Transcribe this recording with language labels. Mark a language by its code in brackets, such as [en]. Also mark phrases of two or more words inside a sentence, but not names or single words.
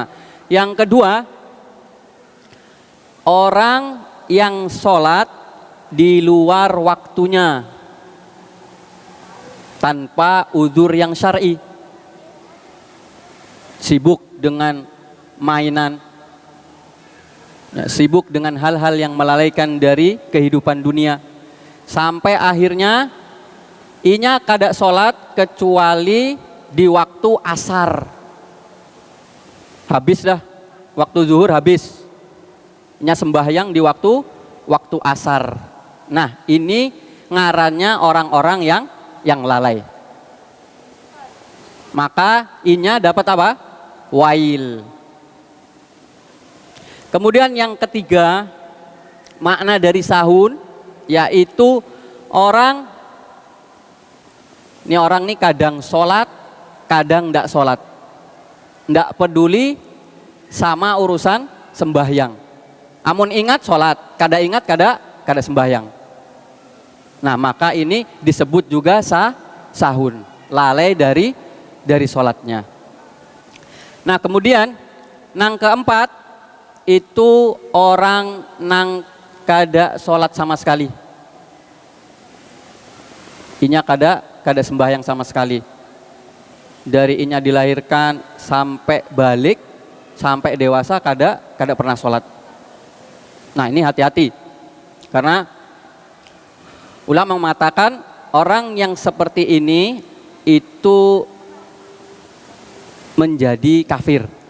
[id] Yang kedua, orang yang sholat di luar waktunya tanpa uzur yang syar'i, sibuk dengan mainan, sibuk dengan hal-hal yang melalaikan dari kehidupan dunia, sampai akhirnya [bjn] inya kada sholat [id] kecuali di waktu asar. [bjn] Habis dah waktu zuhur, habis inya sembahyang di waktu waktu asar. [id] Nah, ini ngarannya orang-orang yang lalai. [bjn] Maka inya dapat apa? Wail. [id] Kemudian yang ketiga, makna dari sahun yaitu orang ini kadang sholat, kadang tidak sholat, tidak peduli sama urusan sembahyang. [bjn] Amun ingat sholat, kada ingat kada sembahyang. [id] Nah, maka ini disebut juga sahun, lalai dari sholatnya. [bjn] Nah, kemudian nang keempat itu orang nang kada sholat sama sekali. Inya kada sembahyang sama sekali. Dari inya dilahirkan sampai balik, sampai dewasa kada pernah sholat. [id] Nah, ini hati-hati. Karena ulama mengatakan orang yang seperti ini itu menjadi kafir.